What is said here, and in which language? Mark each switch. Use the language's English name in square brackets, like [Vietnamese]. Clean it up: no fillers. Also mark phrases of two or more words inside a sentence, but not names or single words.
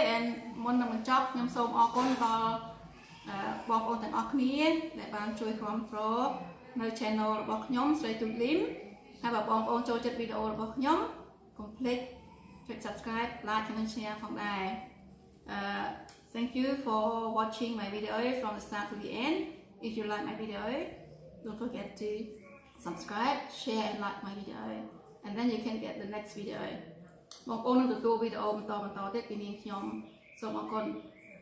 [Khmer] And មុននឹងបញ្ចប់ខ្ញុំសូមអរគុណដល់បងប្អូនទាំងអស់គ្នាដែលបានជួយគាំទ្រនៅ channel របស់ខ្ញុំ Sreytouch ហើយបើបងប្អូនចូលចិត្តវីដេអូរបស់ខ្ញុំ កុំភ្លេចចុច [English] subscribe, like [Khmer] និង share ផងដែរ [English] Thank you for watching my video from the start to the end. If you like my video, don't forget to subscribe, share and like my video. And then you can get the next video. [Khmer] បងប្អូននឹងទទួលវីដេអូបន្តទៀតពីនាងខ្ញុំសូមអរគុណ